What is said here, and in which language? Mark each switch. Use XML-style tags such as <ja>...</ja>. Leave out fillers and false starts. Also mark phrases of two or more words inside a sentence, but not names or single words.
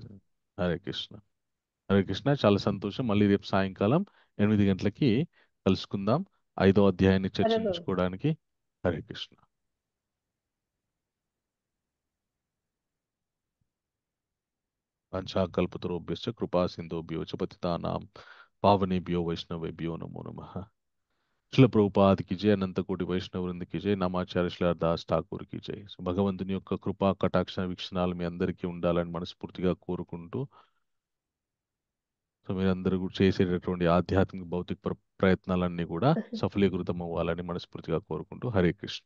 <te>మాతాజీ. హరే కృష్ణ. హరే కృష్ణ. చాలా సంతోషం. మళ్ళీ రేపు సాయంకాలం 8 గంటలకి కలుసుకుందాం 5వ అధ్యాయాన్ని సరే ప్రభు.</te> <sa>చర్చించుకోవడానికి. హరే కృష్ణ. పంచాకల్పతరుభ్యశ్చ కృపా సింధుభ్యో చ పతితానాం పావనేభ్యో వైష్ణవేభ్యో నమో నమః.</sa> <hi>శిల ప్రభుపాద్ की जय, अनंत कोटि వైష్ణవ వృంద की जय, నామాచార్య శ్రీల దాస్ ఠాకూర్ की जय.</hi> <te>సో భగవంతుని యొక్క కృపా కటాక్ష వీక్షణాలు మీ అందరికీ ఉండాలని మనస్ఫూర్తిగా కోరుకుంటూ, సో మీరందరూ కూడా చేసేటటువంటి ఆధ్యాత్మిక భౌతిక ప్రయత్నాలన్నీ కూడా సఫలీకృతం అవ్వాలని మనస్ఫూర్తిగా కోరుకుంటూ హరే కృష్ణ.</te>